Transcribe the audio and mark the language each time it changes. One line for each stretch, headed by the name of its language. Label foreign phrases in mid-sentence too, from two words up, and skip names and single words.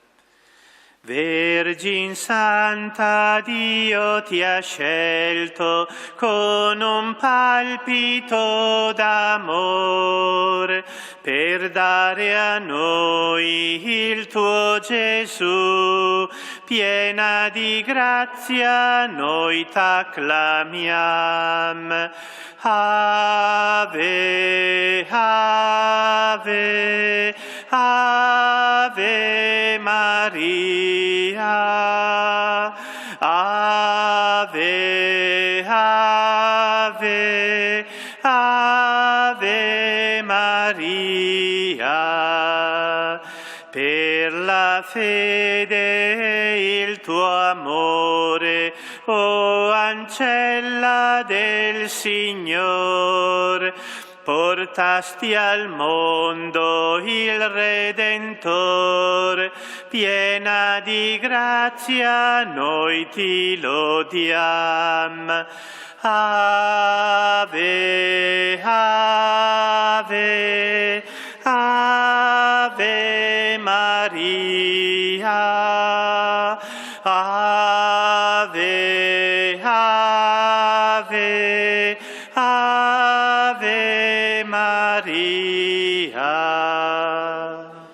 Italian: Vergine Santa, Dio ti ha scelto con un palpito d'amore per dare a noi il tuo Gesù. Piena di grazia noi t'acclamiam.
Latin: Ave, ave, ave Maria. Ave, ave, ave Maria.
Italian: Per la fede e il tuo amore, o ancella del Signor, portasti al mondo il Redentor. Piena di grazia noi ti lodiam.
Latin: Ave, ave, ave Maria. Ave, ave, ave Maria.